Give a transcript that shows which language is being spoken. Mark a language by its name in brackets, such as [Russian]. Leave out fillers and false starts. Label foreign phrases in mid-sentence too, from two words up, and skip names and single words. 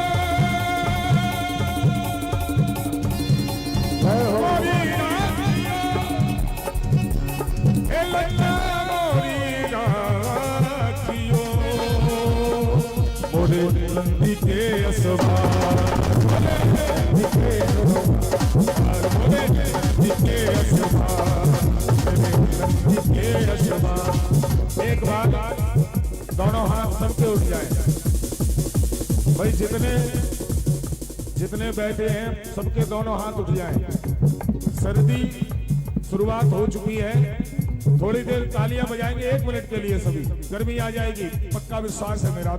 [Hindi] मोरी राखियो, लजा मोरी राखियो, मोरे नंदी के असवार, मोरे नंदी के असवार, मोरे नंदी के असवार, मोरे नंदी के असवार। एक बात, दोनों हाथ सबके उठ जाए भाई, जितने बैठे हैं सबके दोनों हाथ उठ जाएं। सर्दी शुरुआत हो चुकी है, थोड़ी देर तालियां बजाएंगे 1 मिनट के लिए, सभी गर्मी आ जाएगी, पक्का विश्वास है मेरा।